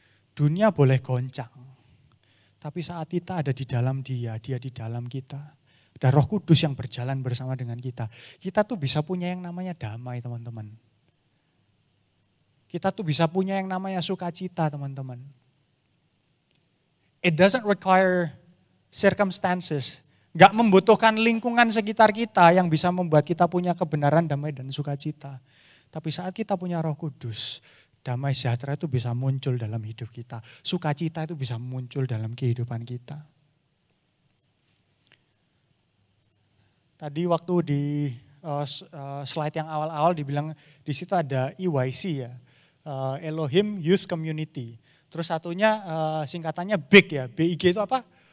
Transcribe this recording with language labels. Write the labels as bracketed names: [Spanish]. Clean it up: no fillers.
[Indonesian] Dunia boleh goncang, tapi saat kita ada di dalam dia di dalam kita. Ada Roh Kudus yang berjalan bersama dengan kita. Kita tuh bisa punya yang namanya damai, teman-teman. Kita tuh bisa punya yang namanya sukacita, teman-teman. [English] It doesn't require circumstances. [Indonesian] Gak membutuhkan lingkungan sekitar kita yang bisa membuat kita punya kebenaran, damai, dan sukacita. Tapi saat kita punya Roh Kudus, damai sejahtera itu bisa muncul dalam hidup kita. Sukacita itu bisa muncul dalam kehidupan kita. Tadi waktu di slide yang awal-awal dibilang di situ ada EYC ya. Elohim Youth Community. Terus satunya singkatannya BIG ya. BIG itu apa?